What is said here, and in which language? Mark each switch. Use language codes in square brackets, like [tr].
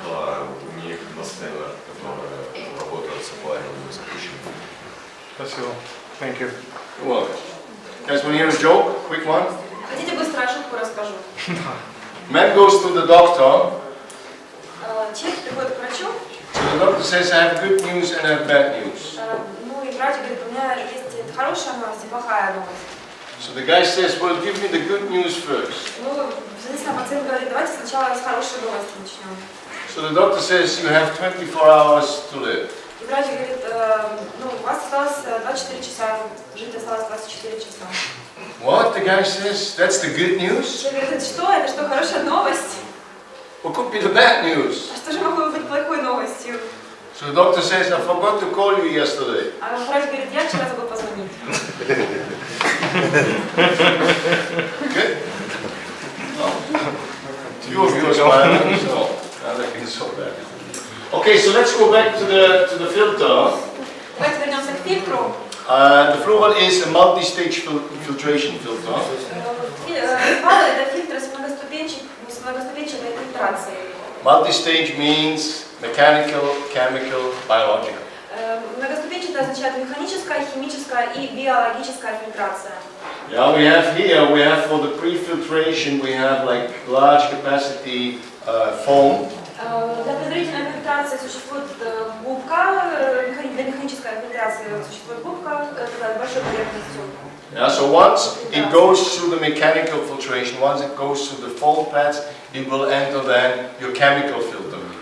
[ru] Да, у них настойка, которая работает с аквариумом, с ключами. Спасибо. [en] Thank you. Well, guys, want to hear a joke? Quick one. [ru] Хотите быстро шутку расскажу? [en] Man goes to the doctor. [ru] Человек приходит к врачу. [en] So the doctor says, I have good news and I have bad news. [ru] Ну и врач говорит, у меня есть хорошая новость и плохая новость. [en] So the guy says, well, give me the good news first. [ru] Ну, соответственно, пациент говорит, давайте сначала с хорошей новости начнем. [en] So the doctor says, you have 24 hours to live. [ru] И врач говорит, ну, у вас осталось 24 часа, жить осталось 24 часа. [en] What? The guy says, that's the good news? [ru] Человек говорит, что? Это что, хорошая новость? [en] What could be the bad news? [ru] А что же могло быть плохой новостью? [en] So the doctor says, I forgot to call you yesterday. [ru] А врач говорит, я вчера забыл позвонить. [en] Okay? Few of you are smiling, so nothing is so bad. Okay, so let's go back to the filter. [ru] Давайте вернемся к фильтру. [en] The fluid is a multi-stage filtration filter. [ru] Это фильтр с многоступенчатой фильтрацией. [en] Multi-stage means mechanical, chemical, biological. [ru] Многоступенчатая означает механическая, химическая и биологическая фильтрация. [en] Yeah, we have for the pre-filtration, we have like large capacity foam. [ru] Для предварительной фильтрации существует губка, для механической фильтрации существует губка с большой поверхностью. [en] Yeah, so once it goes through the mechanical filtration, once it goes through the foam pads, it will enter then your chemical filter.